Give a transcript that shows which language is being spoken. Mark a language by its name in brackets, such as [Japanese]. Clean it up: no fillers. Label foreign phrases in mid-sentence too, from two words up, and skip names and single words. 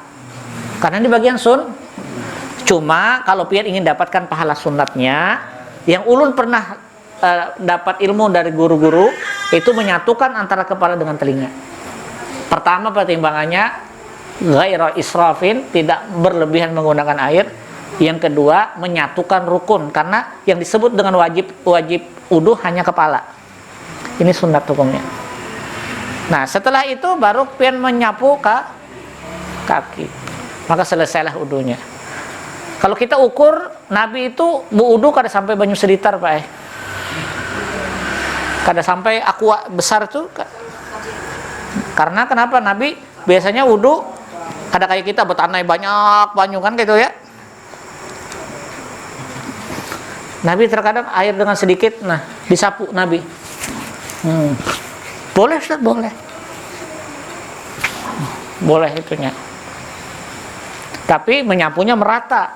[Indonesian] Karena ini bagian Cuma kalau pian ingin dapatkan pahala sunatnya, yang ulun pernah dapat ilmu dari guru-guru, itu menyatukan antara kepala dengan telinga. Pertama pertimbangannya [Arabic] غير إسراف, [Indonesian] tidak berlebihan menggunakan air. Yang kedua, menyatukan rukun, karena yang disebut dengan wajib wudu hanya kepala. Ini sunat hukumnya. Nah, setelah itu baru pian menyapu ke kaki. Maka selesailah wudunya. Kalau kita ukur, Nabi itu wudu kada sampai banyu selitar, Pak. Kada sampai aqua besar tuh. Karena kenapa? Nabi biasanya wudu kada kayak kita betanai banyak banyu kan gitu ya. Nabi terkadang air dengan sedikit, nah disapu Nabi. Boleh Ustaz, boleh. Boleh itunya. Tapi menyapunya merata.